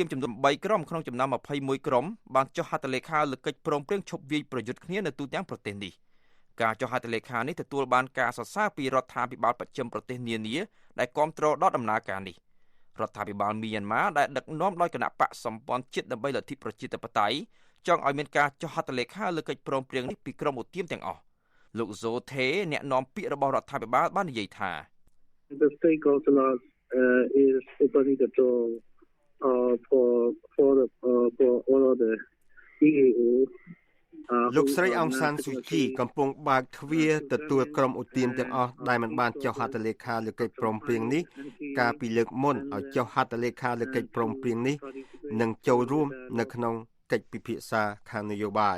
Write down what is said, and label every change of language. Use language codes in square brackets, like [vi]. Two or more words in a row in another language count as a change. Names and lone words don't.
[km] ចំនួន3ក្រុមក្នុងចំណោម21ក្រុមបានចុះហត្ថលេខាលើកិច្ចព្រមព្រៀងឈប់វាយប្រយុទ្ធគ្នានៅទូទាំងប្រទេសនេះការចុះហត្ថលេខានេះទទួលបានការសរសើរពីរដ្ឋាភិបាលបស្ចិមប្រទេសនានាដែលគាំទ្រដល់ដំណើរការនេះរដ្ឋាភិបាលមីយ៉ាន់ម៉ាដែលដឹកនាំដោយគណៈបកសម្ព័ន្ធជាតិដើម្បីលទ្ធិប្រជាធិបតេយ្យចង់ឲ្យមានការចុះហត្ថលេខាលើកិច្ចព្រមព្រៀងនេះពីក្រុមឧទាមទាំងអស់លោកโซเทអ្នកនាំពាក្យរបស់រដ្ឋាភិបាលបាននិយាយថា [en] The stakeholders is opening the door for all of the EAO [km] លោកស្រីអង្សានស៊ូជីកំពុងបើកទ្វារទទួលក្រុមឧទាមទាំងអស់ដែលមិនបានចុះហត្ថលេខាលើកិច្ចព្រមព្រៀងនេះកាលពីលើកមុនឲ្យចុះហត្ថលេខាលើកិច្ចព្រមព្រៀងនេះនិងចូលរួមនៅក្នុងកិច្ចពិភាក្សាខាងនយោបាយ